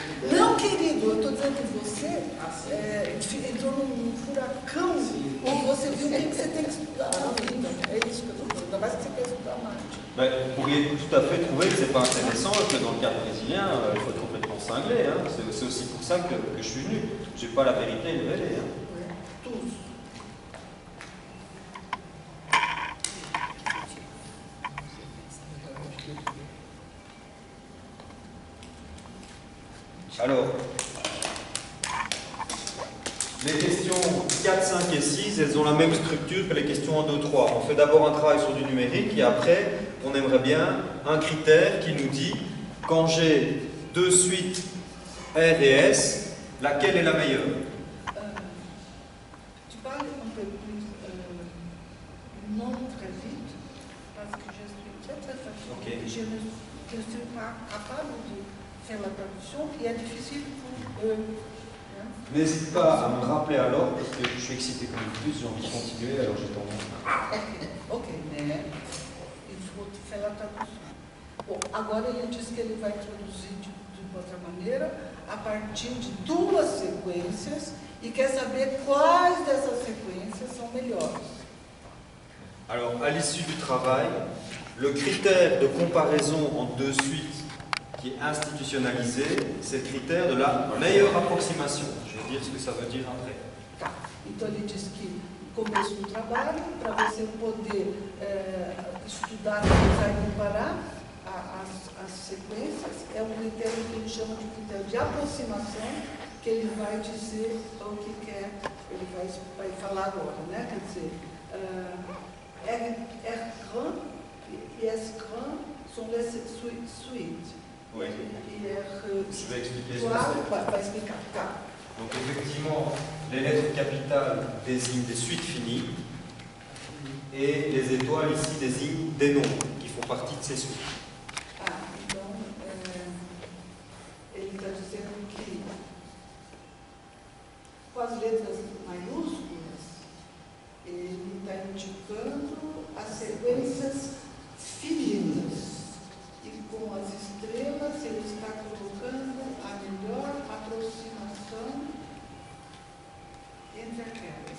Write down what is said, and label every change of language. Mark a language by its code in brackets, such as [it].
[pt] Não, querido, eu estou dizendo que você entrou num furacão e você viu o que você tem que estudar na vida. É isso que eu estou falando. Ainda mais que você quer estudar mais. [fr] Vous pourriez tout à fait trouver que ce n'est pas intéressant, que dans le cadre brésilien, il faut être complètement cinglé. Hein. C'est aussi pour ça que je suis venu. Je n'ai pas la vérité à révéler. Hein. Tous. Alors, les questions 4, 5 et 6, elles ont la même structure que les questions 1, 2, 3. On fait d'abord un travail sur du numérique et après, on aimerait bien un critère qui nous dit, quand j'ai deux suites R et S, laquelle est la meilleure? Tu parles un peu plus non très vite, parce que je suis très très fatiguée. Okay. Je ne suis pas capable de faire la traduction et est difficile pour eux. N'hésite pas à me rappeler à l'ordre parce que je suis excité comme une puce, j'ai envie de continuer, alors j'ai tendance. [pt] Ok, né? E vou falar a tradução. Bom, agora ele diz que ele vai traduzir de outra maneira, a partir de duas sequências, e quer saber quais dessas sequências são melhores. [fr] Alors, à l'issue du travail, le critère de comparaison entre deux suites qui est institutionnalisé, c'est le critère de la meilleure approximation. Je vais dire ce que ça veut dire après. [pt] Tá. Então ele diz que no começo do trabalho, para você poder estudar, analisar e comparar as sequências, é um critério que ele chama de critério de aproximação, que ele vai dizer o que quer, ele vai falar agora, né? Quer dizer, [fr] R-grand e S-grand sont les suites. Oui. Je vais expliquer ça. [pt] Vai explicar. Tá. [fr] Donc effectivement, les lettres capitales désignent des suites finies et les étoiles ici désignent des nombres qui font partie de ces suites. [pt] Então, ele está dizendo que com as letras maiúsculas, ele está indicando as sequências finitas. E com as estrelas, ele está colocando a melhor aproximação entre aquelas.